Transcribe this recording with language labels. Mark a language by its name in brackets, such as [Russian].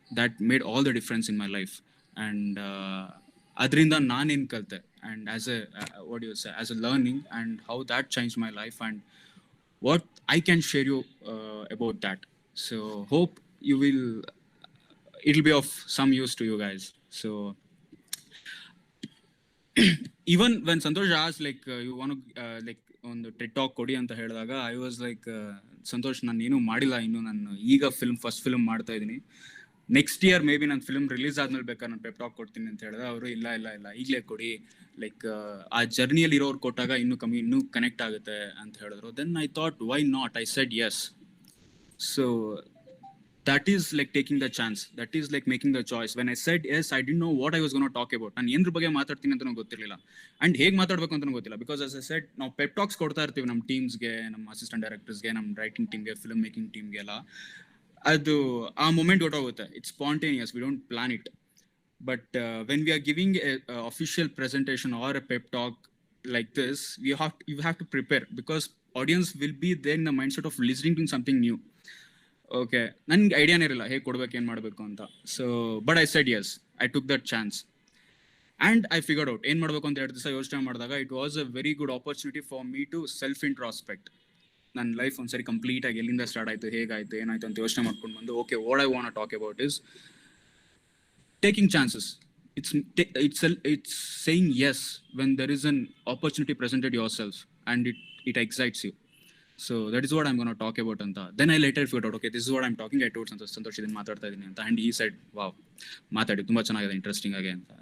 [English] That made all the difference in my life. And [Kannada] adrinda naan en kalte, [English] and as a what do you say, as a learning, and how that changed my life, and what I can share you about that. So hope you will, it'll be of some use to you guys. So even when Santosh asked like you want to like [Kannada] ಒಂದು Ted talk ಕೊಡಿ ಅಂತ ಹೇಳಿದಾಗ I was like Santosh, ನಾನು ಏನೂ ಮಾಡಿಲ್ಲ ಇನ್ನು, ನಾನು ಈಗ ಫಸ್ಟ್ ಫಿಲ್ಮ್ ಮಾಡ್ತಾ ಇದ್ದೀನಿ, ನೆಕ್ಸ್ಟ್ ಇಯರ್ ಮೇ ಬಿ ನನ್ನ ಫಿಲ್ಮ್ ರಿಲೀಸ್ ಆದ್ಮೇಲೆ ಬೇಕಾದ್ರೆ ನಾನು ಪೆಪ್ ಟಾಕ್ ಕೊಡ್ತೀನಿ ಅಂತ ಹೇಳಿದ್ರೆ ಅವರು ಇಲ್ಲ ಈಗಲೇ ಕೊಡಿ, ಲೈಕ್ ಆ ಜರ್ನಿಯಲ್ಲಿ ಇರೋರು ಕೊಟ್ಟಾಗ ಇನ್ನೂ ಕನೆಕ್ಟ್ ಆಗುತ್ತೆ ಅಂತ ಹೇಳಿದ್ರು. [English] Then I thought why not, I said yes. So that is like taking the chance, that is like making the choice. When I said yes, I didn't know what I was going to talk about. [Kannada] ನಾನು ಏನ್ರ ಬಗ್ಗೆ ಮಾತಾಡ್ತೀನಿ ಅಂತ ನನಗೆ ಗೊತ್ತಿರಲಿಲ್ಲ, and ಹೇಗೆ ಮಾತಾಡಬೇಕು ಅಂತ ಗೊತ್ತಿಲ್ಲ. ಬಿಕಾಸ್ ಆಸ್ ಐ ಸೆಡ್, ನಾವು ಪೆಪ್ ಟಾಕ್ಸ್ ಕೊಡ್ತಾ ಇರ್ತೀವಿ ನಮ್ಮ ಟೀಮ್ಸ್ಗೆ, ನಮ್ಮ ಅಸಿಸ್ಟೆಂಟ್ ಡೈರೆಕ್ಟರ್ಸ್ಗೆ, ನಮ್ಮ ರೈಟಿಂಗ್ ಟೀಮ್ಗೆ, ಫಿಲ್ಮ್ ಮೇಕಿಂಗ್ ಟೀಮ್ಗೆಲ್ಲ. ಅದು ಆ moment ಹೊಟ್ಟೋಗುತ್ತೆ. [English] It's spontaneous, we don't plan it. But when we are giving a official presentation or a pep talk like this, you have to prepare, because audience will be there in the mindset of listening to something new. [Kannada] Okay, ನನ್ಗೆ ಐಡಿಯಾನೇ ಇರಲಿಲ್ಲ ಹೇಗೆ ಕೊಡ್ಬೇಕು, ಏನು ಮಾಡಬೇಕು ಅಂತ. [English] so but I said yes, I took that chance, and I figured out [Kannada] ಏನು ಮಾಡಬೇಕು ಅಂತ 2 ದಿವಸ ಯೋಚನೆ ಮಾಡಿದಾಗ [English] It was a very good opportunity for me to self introspect. [Kannada] ನನ್ನ ಲೈಫ್ ಒಂದ್ಸರಿ ಕಂಪ್ಲೀಟಾಗಿ ಎಲ್ಲಿಂದ ಸ್ಟಾರ್ಟ್ ಆಯಿತು, ಹೇಗಾಯಿತು, ಏನಾಯಿತು ಅಂತ ಯೋಚನೆ ಮಾಡ್ಕೊಂಡು ಬಂದು, okay, [English] What I want to talk about is taking chances. It's saying yes when there is an opportunity presented yourself and it excites you. So that is what I'm going to talk about anta. Then I later figured out, okay, this is what I'm talking. I told Santosh [Kannada] idin ಮಾತಾಡ್ತಾ ಇದೀನಿ ಅಂತ, [English] and he said, wow, [Kannada] ಮಾತಾಡಿ ತುಂಬಾ ಚೆನ್ನಾಗಿದೆ, interesting ಆಗಿ ಅಂತ.